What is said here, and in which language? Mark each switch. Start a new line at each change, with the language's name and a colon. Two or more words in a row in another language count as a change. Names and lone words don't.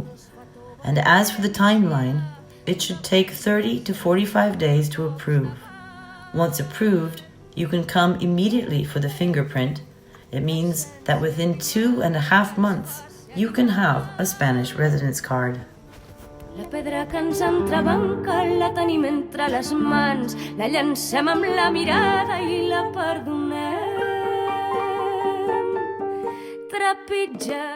English: And as for the timeline, it should take 30 to 45 days to approve. Once approved, you can come immediately for the fingerprint. It means that within 2.5 months, you can have a Spanish residence card.
Catalan: La pedra que ens entrebanca la tenim entre les mans, la llancem amb la mirada i la perdonem. Trepitja